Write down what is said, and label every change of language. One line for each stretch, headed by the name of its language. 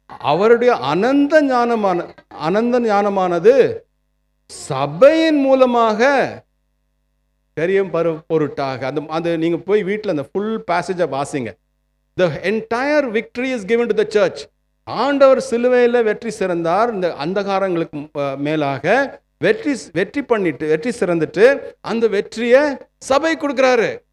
Tamil: அவருடைய அனந்த ஞானமானது சபையின் மூலமாக பெரியம் பொருட்டாக. அந்த நீங்க போய் வீட்டில் அந்த ஃபுல் பேசேஜை வாசிங்க.
English: The entire victory is given to the church.
Tamil: ஆண்டவர் சிலுவையில் வெற்றி சிறந்தார் இந்த அந்தகாரங்களுக்கு மேலாக. வெற்றி பண்ணிட்டு வெற்றி சிறந்துட்டு அந்த வெற்றியை சபை கொடுக்குறாரு.